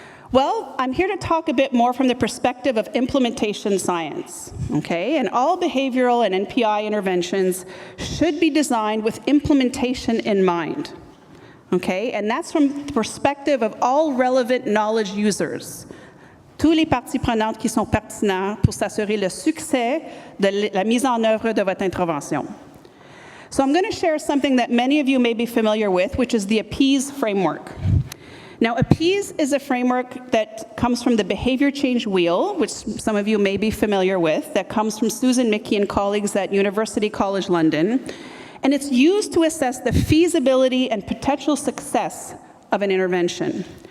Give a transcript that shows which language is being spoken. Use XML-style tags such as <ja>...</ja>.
<en>Well, I'm here to talk a bit more from the perspective of implementation science, okay? And all behavioral and NPI interventions should be designed with implementation in mind, okay? And that's from the perspective of all relevant knowledge users.</en> <fr>Tous les parties prenantes qui sont pertinents pour s'assurer le succès de la mise en œuvre de votre intervention.</fr> <en>So I'm going to share something that many of you may be familiar with, which is the APIs framework. Now, APIs is a framework that comes from the Behavior Change Wheel, which some of you may be familiar with, that comes from Susan Mickey and colleagues at University College London, and it's used to assess the feasibility and potential success of an intervention.</en>